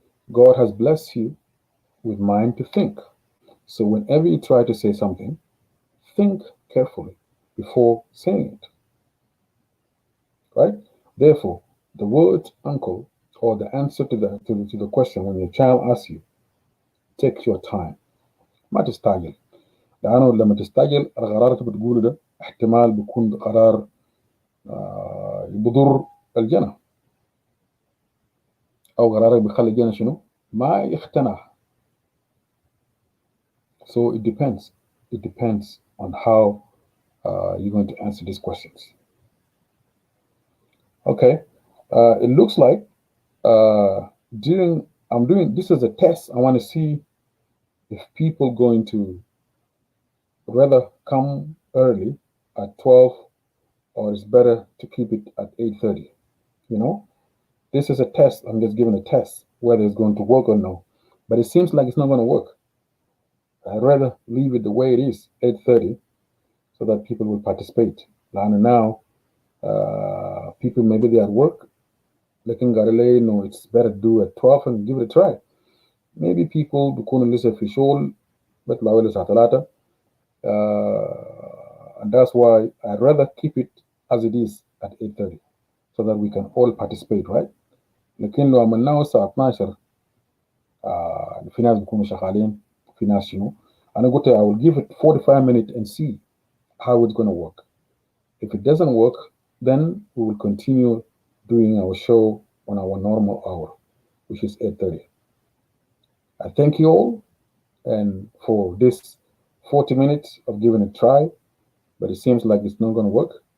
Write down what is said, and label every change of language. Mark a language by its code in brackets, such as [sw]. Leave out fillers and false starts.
[en] God has blessed you with mind to think. So whenever you try to say something, think carefully before saying it, right? Therefore, the word uncle, or the answer to the question when your child asks you, take your time. [ar] ما تستعجل، لأنه لما تستعجل القرار اللي بتقوله ده احتمال بيكون قرار بضر الجنة، أو قرار بيخلي الجنة شنو ما يقتنع. [en] So it depends. It depends on how you're going to answer these questions. Okay. It looks like during I'm doing this as a test. I want to see if people going to rather come early at 12, or it's better to keep it at 8:30. You know, this is a test. I'm just giving a test whether it's going to work or no. But it seems like it's not going to work. I'd rather leave it the way it is, 8:30, so that people will participate. And now, people maybe they at work, looking at no, it's better to do at 12 and give it a try. Maybe people [ar] بيكونوا لسه في شغل بيطلعوا لسه 3. [en] And that's why I'd rather keep it as it is at 8:30, so that we can all participate, right? [ar] لكن لو عملناه الساعة 12 في ناس بيكونوا شغالين، في ناس شنو. أنا قلت [en] I will give it 45 minutes and see how it's going to work. If it doesn't work, then we will continue doing our show on our normal hour, which is 8:30. I thank you all and for this 40 minutes of giving it a try, but it seems like it's not going to work.